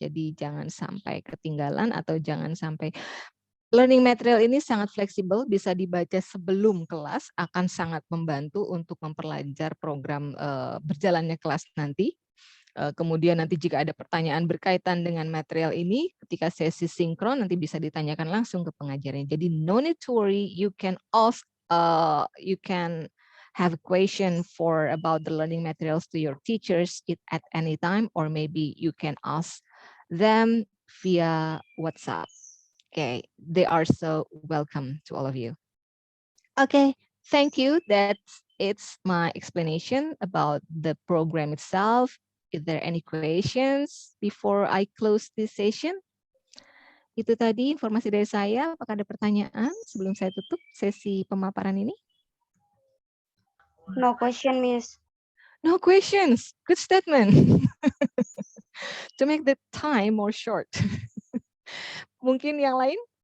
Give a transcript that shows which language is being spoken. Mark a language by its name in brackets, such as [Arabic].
[Indonesian] Jadi jangan sampai ketinggalan atau jangan sampai. Learning material ini sangat fleksibel, bisa dibaca sebelum kelas, akan sangat membantu untuk memperlancar program berjalannya kelas nanti. Kemudian nanti jika ada pertanyaan berkaitan dengan material ini, ketika sesi sinkron nanti bisa ditanyakan langsung ke pengajarnya. [English] Jadi no need to worry, you can ask, you can have a question about the learning materials to your teachers at any time, or maybe you can ask them via WhatsApp. Okay, they are so welcome to all of you. Okay, thank you. It's my explanation about the program itself. Is there any questions before I close this session? [Indonesian] Itu tadi informasi dari saya. Apakah ada pertanyaan sebelum saya tutup sesi pemaparan ini? [English] No question, Miss. No questions. Good statement. To make the time more short. [Indonesian] Mungkin yang lain?